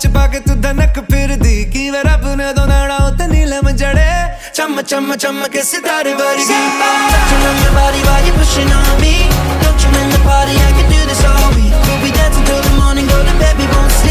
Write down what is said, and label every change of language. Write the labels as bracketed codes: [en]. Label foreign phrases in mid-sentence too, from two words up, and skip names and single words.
[pa] ਕੇ ਤੂ ਧਨਕ ਫਿਰ ਦੀ ਕੀ ਵੇ ਰੱਬ ਨੇ ਦੋ ਨਾੜਾ ਉਤੇ ਨੀਲਮ ਜੜੇ ਚਮ ਚਮ ਚਮ ਕੇ ਸਿਤਾਰੇ ਵਰਗੀ [en] touching on your body while you pushing on me don't you in the party I can do this all week we'll be dancing till the morning golden baby